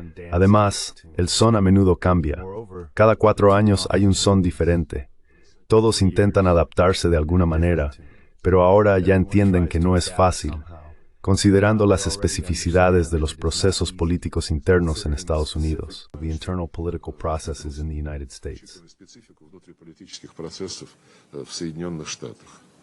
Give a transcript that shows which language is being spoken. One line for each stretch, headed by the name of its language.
Spanish: Además, el son a menudo cambia. Cada 4 años hay un son diferente. Todos intentan adaptarse de alguna manera, pero ahora ya entienden que no es fácil, considerando las especificidades de los procesos políticos internos en Estados Unidos.
English: The internal political processes in the United States.
Russian: Специфику внутриполитических процессов в Соединенных Штатах.